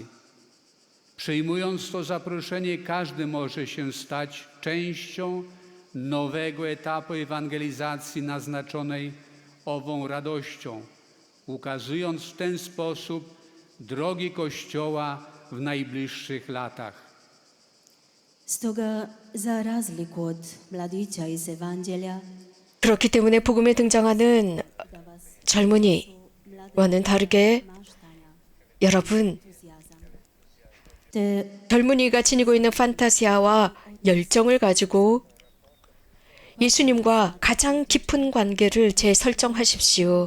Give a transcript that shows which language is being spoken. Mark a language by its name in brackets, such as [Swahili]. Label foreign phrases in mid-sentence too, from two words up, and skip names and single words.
[Polish] Przyjmując to zaproszenie, każdy może się stać częścią nowego etapu ewangelizacji naznaczonej ową radością, ukazując w ten sposób drogi Kościoła w najbliższych latach. [Croatian] Stoga, za razliku od mladića iz Evanđelja, [Korean] 그렇기 때문에 복음에 등장하는 [Croatian] da vas [Korean] 젊은이와는 다르게 여러분, [Croatian] te [Korean] 젊은이가 지니고 있는 판타시아와 열정을 가지고 예수님과 가장 깊은 관계를 재설정하십시오.